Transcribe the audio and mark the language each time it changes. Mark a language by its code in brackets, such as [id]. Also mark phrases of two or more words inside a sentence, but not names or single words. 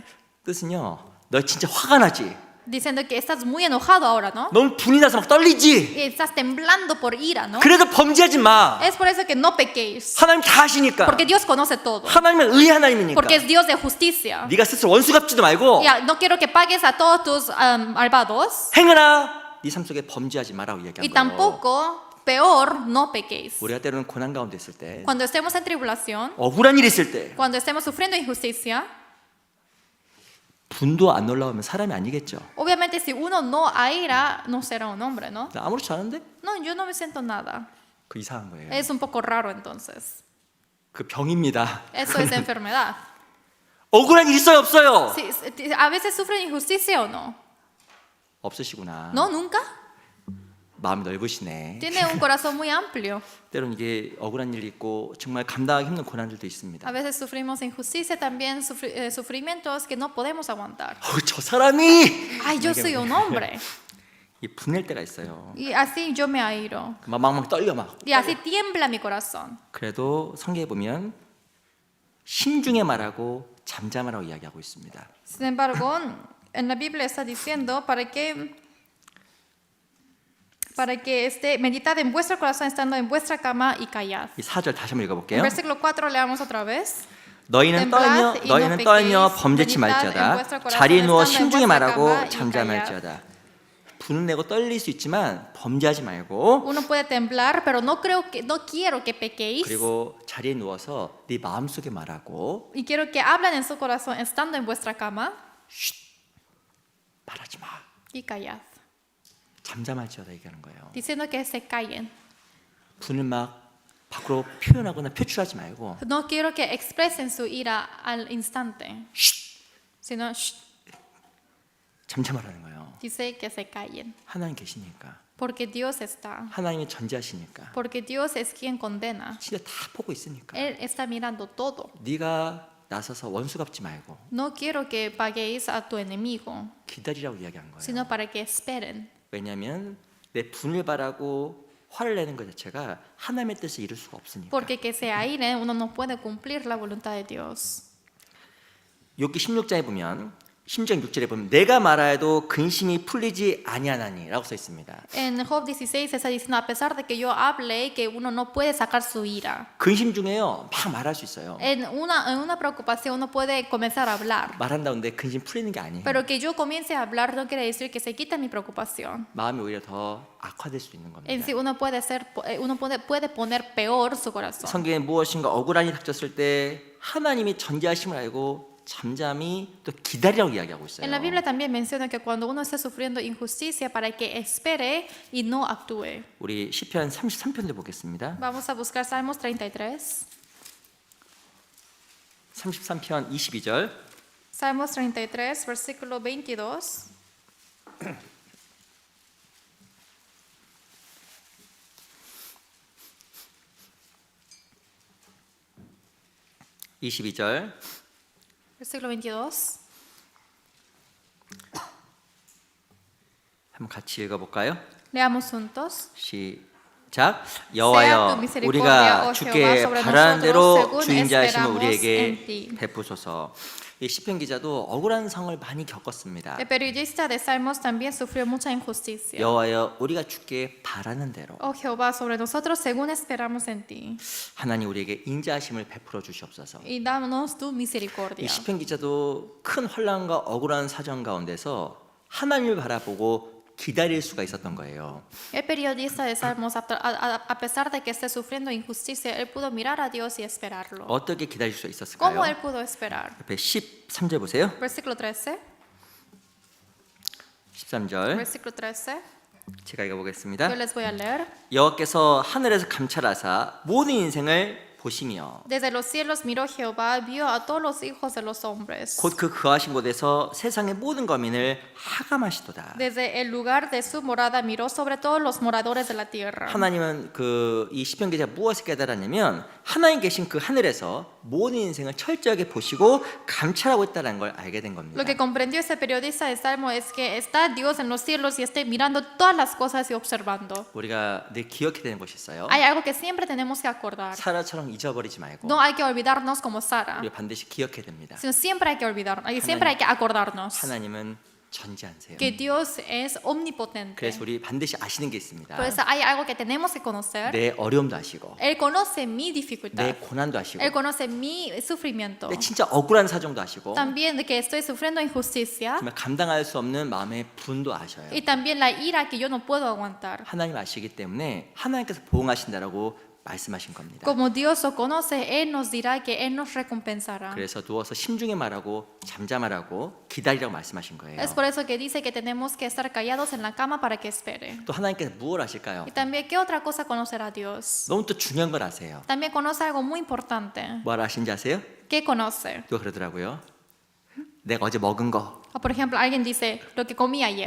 [ko] 뜻은요, 너 진짜 화가 나지? [es] diciendo que estás muy enojado ahora, ¿no? [ko] 넌 분이 나서 막 떨리지? [es] Y estás temblando por ira, ¿no? [ko] 그래도 범죄하지 마. [es] Es por eso que no pequéis, [ko] 하나님 다 아시니까. [es] porque Dios conoce todo, [ko] 하나님은 의의 하나님이니까. [es] porque es Dios de justicia. [ko] 네가 스스로 원수 갚지도 말고 [es] Ya, no quiero que pagues a todos tus malvados [ko] 행하라. 네 삶 속에 범죄하지 마라고 [es] y [ko] 얘기한 거예요. [es] tampoco, peor, no pequéis. [ko] 우리가 때로는 고난 가운데 있을 때, [es] Cuando estemos en tribulación, [ko] 억울한 일이 있을 때, [es] cuando estemos sufriendo injusticia, [ko] 분도 안 올라오면 사람이 아니겠죠. [es] obviamente si uno no aira, no será un hombre, ¿no? [ko] 나 아무렇지 않은데? [es] No, yo no me siento nada. [ko] 그 이상한 거예요. [es] Es un poco raro entonces. [ko] 그 병입니다. [es] Eso es enfermedad. [ko] 억울한 일 있어요, 없어요? [es] A veces sufren injusticia o no. [ko] 없으시구나. [es] No, nunca. [ko] 마음이 넓으시네. [es] Tiene un corazón muy amplio. [ko] 때로는 이게 억울한 일이 있고 정말 감당하기 힘든 고난들도 있습니다. [es] A veces sufrimos injusticia, también sufrimientos que no podemos aguantar. [ko] 저 사람이 [es] Ay, yo soy un hombre. [ko] 이 분낼 때가 있어요. [es] Y así yo me airo. [ko] 막 떨려 막. [es] Y así tiembla mi corazón. [ko] 그래도 성경에 보면 신중에 말하고 잠잠하라고 이야기하고 있습니다. [es] Sin embargo, en la Biblia está diciendo para que esté meditad en vuestro corazón estando en vuestra cama y callad. [ko] 이 4절 다시 한번 [es] En [ko] 읽어볼게요. [es] versículo 4 leamos otra vez. [ko] 너희는 떨며 범죄치 말지어다. 자리에 누워 신중히 말하고 잠잠할지어다. 분은 내고 떨릴 수 있지만 범죄하지 말고, [es] Uno puede temblar, pero no quiero que pequéis. [ko] 그리고 자리에 누워서 네 마음속에 말하고 [es] Y quiero que hablen en su corazón estando en vuestra cama [ko] 말하지 마. [es] y callad. [ko] 잠잠할지어다 얘기하는 거예요. [es] Diciendo que se callen. [ko] 분을 막 밖으로 표현하거나 표출하지 말고 [es] No quiero que expresen su ira al instante, sino [ko] 잠잠하라는 거예요. [es] dice que se callen. [ko] 하나님 계시니까, [es] Porque Dios está. [ko] 하나님이 전지하시니까, [es] Porque Dios es quien condena. [ko] 진짜 다 보고 있으니까 [es] Él está mirando todo. [ko] 네가 나서서 원수 갚지 말고 [es] No quiero que paguéis a tu enemigo, [ko] 기다리라고 이야기한 거예요. [es] sino para que esperen. [ko] 왜냐하면 내 분을 바라고 화를 내는 것 자체가 하나님의 뜻을 이룰 수가 없으니까. [es] Porque que se airen, uno no puede cumplir la voluntad de Dios. [ko] 욥기 16장에 보면 16장 6절에 보면 내가 말하여도 근심이 풀리지 아니하나니라고 써 있습니다. [es] En Job 16 está diciendo, a pesar de que yo hable, que uno no puede sacar su ira. [ko] 근심 중에요 막 말할 수 있어요. [es] En una preocupación uno puede comenzar a hablar. [ko] 말한다는데 근심 풀리는 게 아니에요. [es] Pero que yo comience a hablar no quiere decir que se quita mi preocupación. [ko] 마음이 오히려 더 악화될 수 있는 겁니다. [es] En sí uno puede poner peor su corazón. [ko] 성경에 무엇인가 억울한 일이 닥쳤을 때 하나님이 전지하심을 알고 잠잠히 또 기다리라고 이야기하고 있어요. [es] En la Biblia también menciona que cuando uno esté sufriendo injusticia para que espere y no actúe. [ko] 우리 시편 33편을 보겠습니다. [es] Vamos a buscar Salmos 33. [ko] 33편 22절. [es] Salmos 33, versículo 22. Versículo 22. [ko] 한번 같이 읽어볼까요? [es] Leamos juntos. [ko] 시작. 여호와여, 우리가 주께 바라는 대로 주인자하심을 우리에게 베푸소서. 이 시편 기자도 억울한 상을 많이 겪었습니다. [es] El periodista de Salmos también sufrió mucha injusticia. [ko] 여호와여, 우리가 주께 바라는 대로 [es] Oh Jehová, sobre nosotros según esperamos en ti. [ko] 하나님 우리에게 인자하심을 베풀어 주시옵소서. [es] Y danos tu [ko] 이 [es] misericordia. [ko] 시편 기자도 큰 혼란과 억울한 사정 가운데서 하나님을 바라보고 기다릴 수가 있었던 거예요. [es] El periodista de Salmos, a pesar de que esté sufriendo injusticia, él pudo mirar a Dios y esperarlo. [ko] 어떻게 기다릴 수 [es] ¿Cómo [ko] 있었을까요? [es] él pudo esperar? [ko] 옆에 13절 보세요. [es] Versículo 13. [ko] 13절 [es] Versículo 13. [ko] 제가 [es] Yo [ko] 읽어보겠습니다. [es] les voy a leer. [ko] 여호와께서 하늘에서 감찰하사 모든 인생을 보시며 [es] Desde los cielos miró Jehová, vio a todos los hijos de los hombres. [ko] 곧 그 거하신 곳에서 세상의 모든 거민을 하감하시도다. [es] Desde el lugar de su morada miró sobre todos los moradores de la tierra. [ko] 하나님은 이 시편 기자가 무엇을 깨달았냐면 하나님 계신 그 하늘에서 모든 인생을 철저하게 보시고 감찰하고 있다는 걸 알게 된 겁니다. [es] Lo que comprendió ese periodista de Salmo es que está Dios en los cielos y está mirando todas las cosas y observando. [ko] 우리가 늘 기억해야 되는 것이 있어요. [es] Hay algo que siempre tenemos que acordar. [ko] 사라처럼 잊어버리지 말고 [es] No hay que olvidarnos como Sara, [ko] 우리가 반드시 기억해야 됩니다. [es] sino siempre hay que olvidarnos y siempre hay que acordarnos [ko] 하나님은 전지하세요. [es] que Dios es omnipotente. [ko] 그래서 우리 반드시 아시는 게 있습니다. [es] Por eso hay algo que tenemos que conocer. [ko] 내 어려움도 아시고 [es] Él conoce mi [ko] 내 [es] dificultad. [ko] 고난도 아시고 [es] Él conoce mi sufrimiento. [ko] 내 진짜 억울한 사정도 아시고 [es] También de que estoy sufriendo injusticia [ko] 정말 감당할 수 없는 마음의 분도 아셔요. [es] y también la ira que yo no puedo aguantar. [ko] 하나님 아시기 때문에 하나님께서 보응하신다라고 말씀하신 겁니다. [es] Como Dios lo conoce, Él nos dirá que Él nos recompensará. [ko] 그래서 누워서 심중에 말하고 잠잠하라고 기다리라고 말씀하신 거예요. [es] Es por eso que dice que tenemos que estar callados en la cama para que espere. [ko] 또 하나님께서 무엇을 하실까요? [es] Y también, ¿qué otra cosa conocerá Dios? [ko] 너무 또 중요한 걸 아세요. [es] También conoce algo muy importante. [ko] 뭘 아신지 아세요? [es] ¿Qué conoce? [ko] 누가 그러더라고요. 내가 어제 먹은 거, [es] O, por ejemplo, alguien dice, lo que comí ayer,